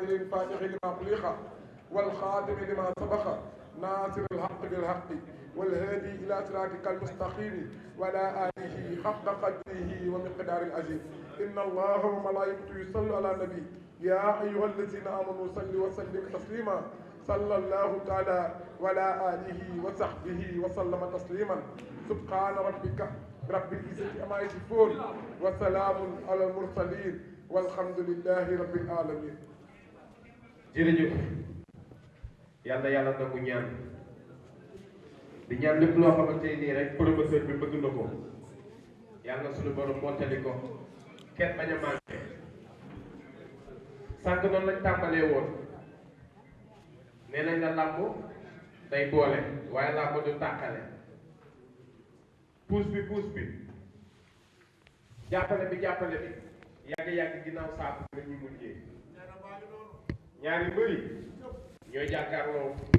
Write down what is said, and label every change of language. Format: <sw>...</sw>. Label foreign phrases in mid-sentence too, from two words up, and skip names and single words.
<ar>الفاتح لما أغلق والخاتم لما سبق ناصر الحق بالحق والهادي إلى صراطك المستقيم وعلى آله حق قدره ومقدار العظيم إن الله وملائكته يصلوا على النبي يا أيها الذين آمنوا صلوا وسلموا تسليما صلى الله تعالى وعلى آله وصحبه وسلم تسليما سبحان ربك رب العزة عما يصفون وسلام على المرسلين والحمد لله رب العالمين.</ar> <wo>jërëjëf yàlla yàlla nangu ñaan di ñaan lépp loo xamante nii rek promoteur bi bëgg na ko yàlla suñu borom mottali ko kenn bañ a manqué sànq noonu lañ tàmbalee woon nee nañ la làmb day boole waaye làmb du tàkkale puus bi jàppale bi yàgg ginnaaw saabu la ñuy mujjee ñaari mbëri ñooy jàkkaarloo</wo>